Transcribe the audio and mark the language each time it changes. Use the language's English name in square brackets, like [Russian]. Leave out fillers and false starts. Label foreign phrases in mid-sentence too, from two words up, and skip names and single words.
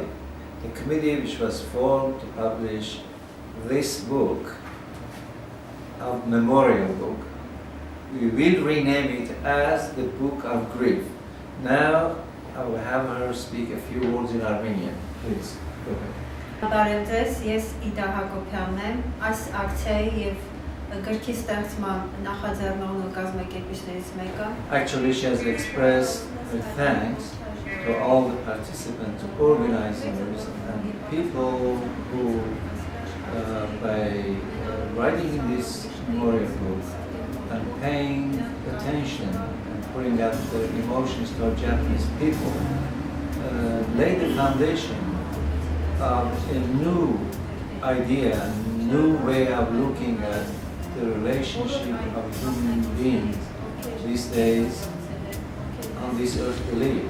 [English] The committee which was formed to publish this book, a memorial book. We will rename it as the Book of Grief. Now I will have her speak a few words in Armenian. Please, go ahead. [Armenian] Բարև ձեզ, ես Իդա Հակոբյանն եմ, այս ակցիայի և գրքի ստեղծման նախաձեռնողն ու կազմակերպիչներից մեկը։ [English] Actually, she has expressed her thanks to all the participants, organizers, and people who, by writing in this memorial book and paying attention and putting out their emotions toward Japanese people, laid the foundation of a new idea, a new way of looking at the relationship of human beings these days on this earth we live.